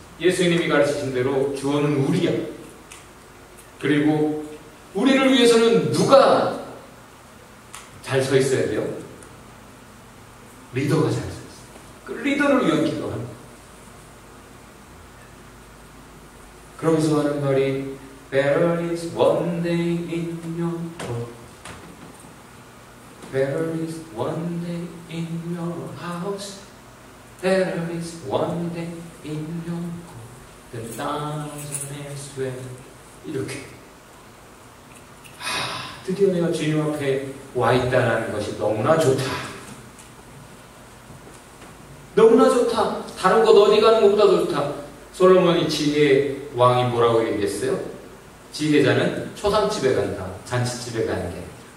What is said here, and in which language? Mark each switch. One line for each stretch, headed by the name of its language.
Korean: 예수님이 가르치신 대로 주어는 우리야. 그리고 우리를 위해서는 누가 잘 서 있어야 돼요? 리더가 잘 서 있어요. 그 리더를 위한 기도하는 거예요. 그러면서 하는 말이
English: Better is one day in your court. Better is one day in your house. Better is one day in your court than thousand elsewhere.
Korean: 이렇게. 드디어 내가 주님 앞에 와 있다는 것이 너무나 좋다. 너무나 좋다. 다른 것 어디 가는 것보다 좋다. 솔로몬이 지혜 왕이 뭐라고 얘기했어요? 지혜자는 초상집에 간다. 잔치집에 가는 게 아니다.